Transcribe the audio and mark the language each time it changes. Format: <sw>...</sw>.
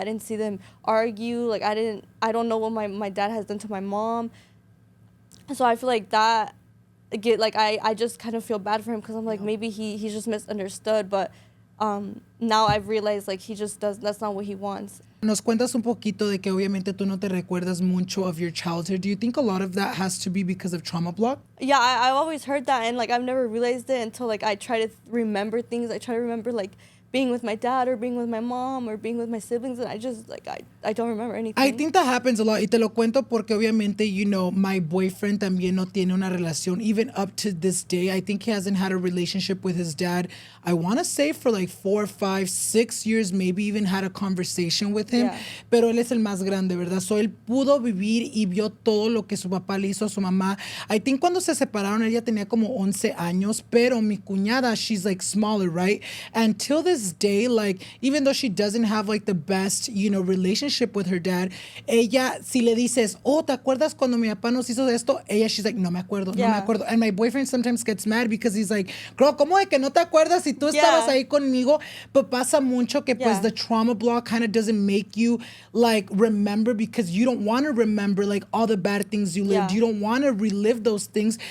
<en>I didn't see them argue. Like I don't know what my dad has done to my mom. So I feel like that I just kind of feel bad for him, because I'm like, maybe he's just misunderstood, but now I've realized like he just that's not what he wants.</en> <es>Nos cuentas un poquito de que obviamente tú no te recuerdas mucho</es> <en>of your childhood. Do you think a lot of that has to be because of trauma block? Yeah, I've always heard that, and like I've never realized it until like I try to remember things. I try to remember like being with my dad or being with my mom or being with my siblings, and I just like I don't remember anything. I think that happens a lot,</en> <es>y te lo cuento porque obviamente,</es> <en>you know, my boyfriend</en> <es>también no tiene una relación,</es> <en>even up to this day. I think he hasn't had a relationship with his dad, I want to say for like 4, 5, 6 years, maybe even had a conversation with him. Yeah.</en> <es>Pero él es el más grande, ¿verdad? So él pudo vivir y vio todo lo que su papá le hizo a su mamá.</es> <en>I think</en> <es>cuando se separaron, ella tenía como 11 años, pero mi cuñada,</es> <en>she's like smaller, right? And till this day, like, even though she doesn't have like the best, you know, relationship with her dad,</en> <es>ella, si le dices, oh, ¿te acuerdas cuando mi papá nos hizo esto? Ella,</es> <en>she's like,</en> <es>no me acuerdo, no me acuerdo.</es> <en>And my boyfriend sometimes gets mad because he's like, girl,</en> <es>¿cómo de que no te acuerdas si tú estabas ahí conmigo?</es> <en>But</en> <es>pasa mucho que pues</es> <en>the trauma block kind of doesn't make you like remember, because you don't want to remember like all the bad things you lived. You don't want to relive those things.</en>